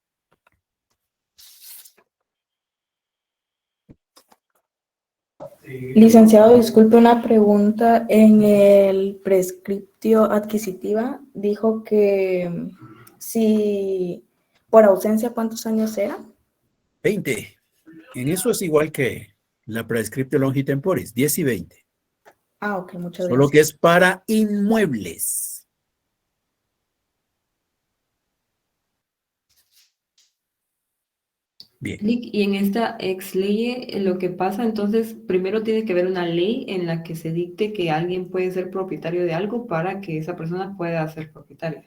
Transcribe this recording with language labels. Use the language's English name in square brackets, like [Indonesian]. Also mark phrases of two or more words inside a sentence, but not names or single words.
[Spanish] Licenciado, disculpe una pregunta. En el [Latin] prescriptio adquisitiva [Spanish] dijo que si por ausencia, ¿cuántos años era? 20. En eso es igual que la [Latin] prescriptio longi temporis, [Spanish] 10 y 20. Ah, ok, muchas Solo gracias. que es para inmuebles. Bien. Y en esta ex ley, lo que pasa, entonces, primero tiene que haber una ley en la que se dicte que alguien puede ser propietario de algo para que esa persona pueda ser propietaria.